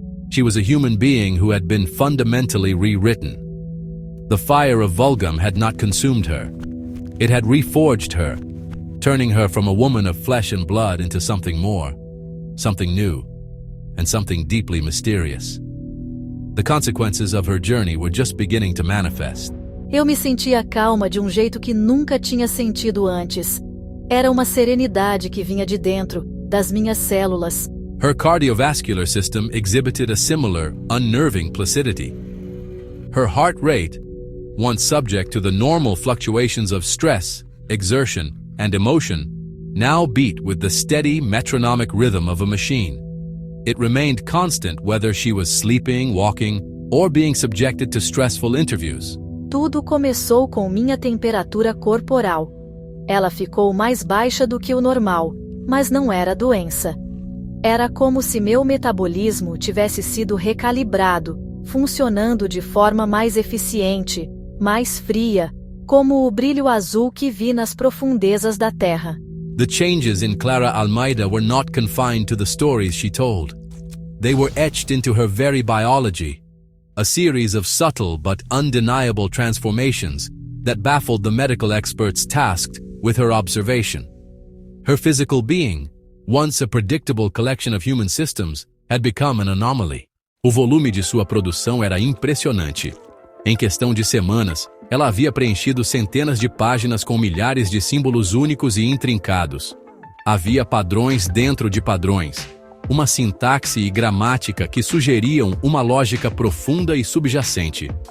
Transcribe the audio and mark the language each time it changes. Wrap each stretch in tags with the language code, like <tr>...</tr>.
<en>She was a human being who had been fundamentally rewritten. The fire of Vulgam had not consumed her. It had reforged her, turning her from a woman of flesh and blood into something more, something new, and something deeply mysterious. The consequences of her journey were just beginning to manifest.</en> <pt>Eu me sentia calma de um jeito que nunca tinha sentido antes. Era uma serenidade que vinha de dentro, das minhas células.</pt> <en>Her cardiovascular system exhibited a similar, unnerving placidity. Her heart rate, once subject to the normal fluctuations of stress, exertion, and emotion, now beat with the steady metronomic rhythm of a machine. It remained constant whether she was sleeping, walking, or being subjected to stressful interviews.</en> <pt>Tudo começou com minha temperatura corporal. Ela ficou mais baixa do que o normal, mas não era doença. Era como se meu metabolismo tivesse sido recalibrado, funcionando de forma mais eficiente, mais fria, como o brilho azul que vi nas profundezas da Terra.</pt> <en>The changes in Clara Almeida were not confined to the stories she told. They were etched into her very biology, a series of subtle but undeniable transformations that baffled the medical experts tasked with her observation. Her physical being, once a predictable collection of human systems, had become an anomaly.</en> <pt>O volume de sua produção era impressionante. Em questão de semanas, ela havia preenchido centenas de páginas com milhares de símbolos únicos e intrincados. Havia padrões dentro de padrões, uma sintaxe e gramática que sugeriam uma lógica profunda e subjacente.</pt>